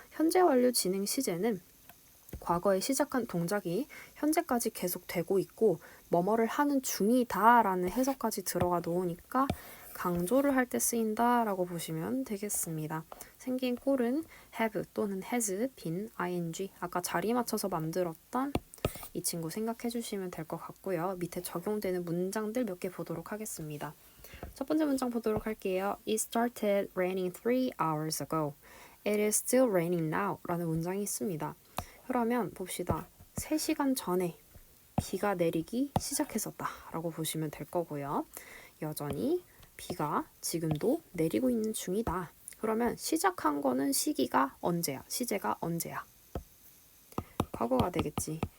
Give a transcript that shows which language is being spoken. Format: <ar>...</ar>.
<ko>현재 완료 진행 시제는 과거에 시작한 동작이 현재까지 계속되고 있고 뭐뭐를 하는 중이다 라는 해석까지 들어가 놓으니까 강조를 할 때 쓰인다 라고 보시면 되겠습니다. 생긴 꼴은 have 또는 has been ing 아까 자리 맞춰서 만들었던 이 친구 생각해 주시면 될 것 같고요. 밑에 적용되는 문장들 몇 개 보도록 하겠습니다. 첫 번째 문장 보도록 할게요.</ko> <en>It started raining 3 hours ago. It is still raining now</en> <ko>라는 문장이 있습니다. 그러면 봅시다. 3시간 전에 비가 내리기 시작했었다 라고 보시면 될 거고요. 여전히 비가 지금도 내리고 있는 중이다. 그러면 시작한 거는 시기가 언제야? 시제가 언제야? 과거가 되겠지.</ko>